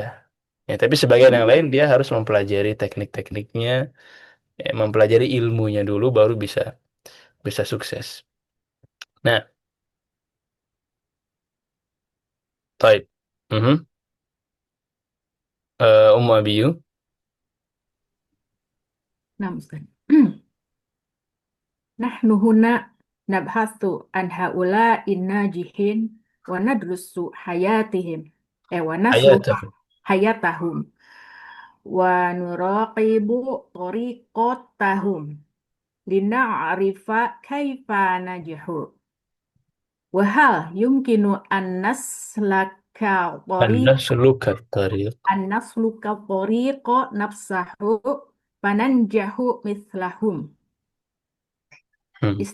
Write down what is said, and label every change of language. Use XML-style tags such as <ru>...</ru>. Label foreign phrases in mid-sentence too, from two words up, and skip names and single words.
<id>Ya, tapi sebagian yang lain dia harus mempelajari teknik-tekniknya, ya, mempelajari ilmunya dulu baru bisa bisa sukses. Nah, baik. Mhm. Ummu Abiyu. Nah, Ustaz.</id> <ar>نحن هنا نبحث عن هؤلاء ناجحين وندرس حياتهم ونسلها حياته. حياتهم ونراقب طريقتهم لنعرف كيف نجحوا وهل يمكن أن نسلك أن نسلك طريق. طريقة نفسه فننجح مثلهم. Hmm.</ar>